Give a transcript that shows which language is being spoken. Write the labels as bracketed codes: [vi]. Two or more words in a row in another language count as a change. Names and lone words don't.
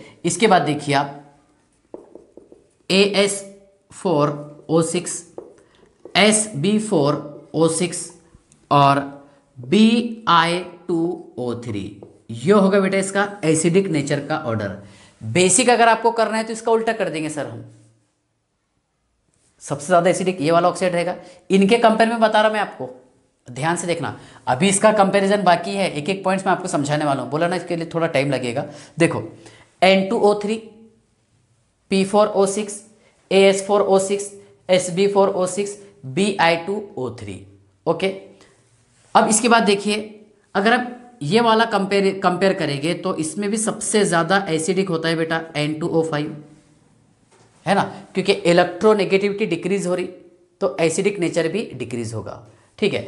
[hi] इसके बाद देखिए आप AS4O6, SB4O6 और Bi2O3, ये होगा बेटा इसका [en] acidic nature [hi] का ऑर्डर। बेसिक अगर आपको करना है तो इसका उल्टा कर देंगे सर हम, सबसे ज्यादा एसिडिक ये वाला ऑक्साइड रहेगा। इनके कंपेयर में बता रहा मैं आपको, ध्यान से देखना, अभी इसका कंपैरिजन बाकी है, एक एक पॉइंट्स मैं आपको समझाने वाला हूं, बोला ना इसके लिए थोड़ा टाइम लगेगा। देखो N2O3, P4O6, AS4O6, SB4O6, Bi2O3, ओके। अब इसके बाद देखिए, अगर आप ये वाला कंपेयर करेंगे तो इसमें भी सबसे ज़्यादा एसिडिक होता है बेटा N2O5, है ना, क्योंकि [en] electronegativity decrease [hi] हो रही तो [en] acidic nature [hi] भी डिक्रीज होगा, ठीक है।